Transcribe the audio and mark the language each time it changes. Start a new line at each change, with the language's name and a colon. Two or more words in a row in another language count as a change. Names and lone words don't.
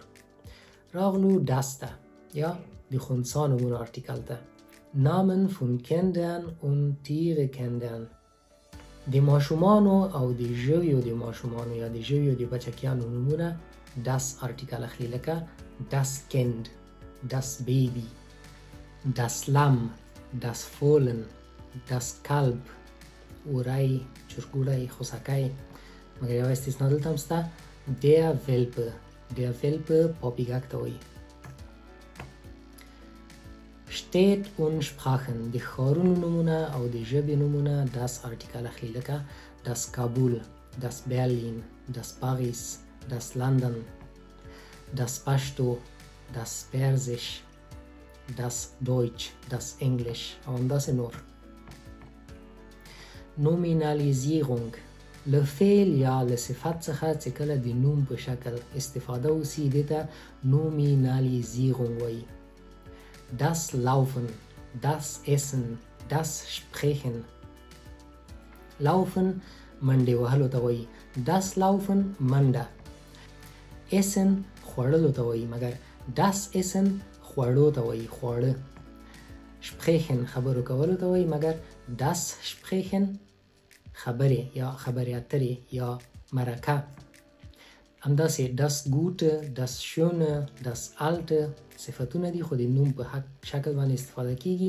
Pashto: راغلو دسته یا د خنثا نومونو ارتیکل ته.
German: Namen von Kindern und Tiere-Kindern.
Pashto: د ماشومانو او د ژویو د ماشومانو یا د ژویو د بچکیانو نومونه das ارتیکل اخلي لکه
German: das Kind, das Baby, das Lamm, das Fohlen, das Kalb.
Pashto: وری، چرګوړی، خوسکی. مګر یوه استثنا دلته هم شته،
German: der Welpe. der Welpe
Pashto: پاپیګک ته وایي.
German: Städt und Sprachen.
Pashto: د ښارونو نومونه او د ژبې نومونه das ارتیکل اخلي لکه
German: das Kabul, das Berlin, das Paris, das London, das Pashto, das Persisch, das Deutsch, das English
Pashto: او همداسې نور. Nominalisierung. له فعل یا له صفت څخه چې کله د نوم په شکل استفاده وسي دې ته Nominalisierung وایي.
German: Das Laufen, das Essen, das Sprechen.
Pashto: Laufen منډې وهلو ته وایي.
German: Das Laufen
Pashto: منډه. Essen خوړلو ته وایي، مګر
German: das Essen
Pashto: خوړو ته وایي، خواړه. Sprechen خبرو کولو ته وایي، مګر
German: das Sprechen
Pashto: خبرې یا خبرې اترې یا مرکه. همداسې
German: das Gute, das Schöne, das Alte
Pashto: صفتونه دي، خو د نوم په شکل باندې استفاده کیږي.